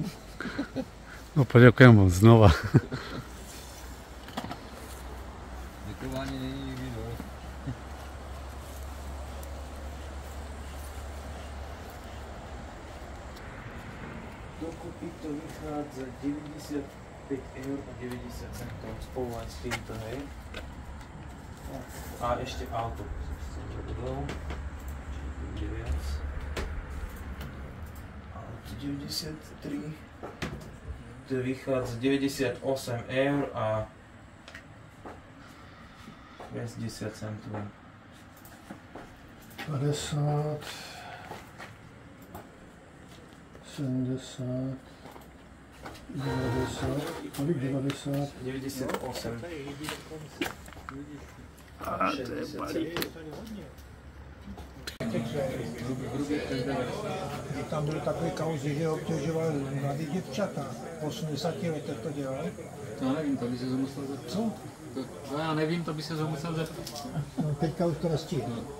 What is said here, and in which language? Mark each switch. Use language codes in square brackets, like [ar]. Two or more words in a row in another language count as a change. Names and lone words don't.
[cs] No poděkujem mu znova. Děkování není nikdy dost. [sk] Dokupy to vychádza 95 eur a 90 centov spolu aj s týmto, hej. A ešte auto, čo budou, čiže bude viac. Auto 93, to vychádza 98 eur a 60 centov. [cs] 50, 70, 90, kolik 90? 98. A to je balík. Tam byly takové kauzy, že obtěžoval mladý děvčata. V 80 letech to dělal. To nevím, to by se musel zeptat. Co? To já nevím, to by se musel zeptat. No, teďka už to nestihne.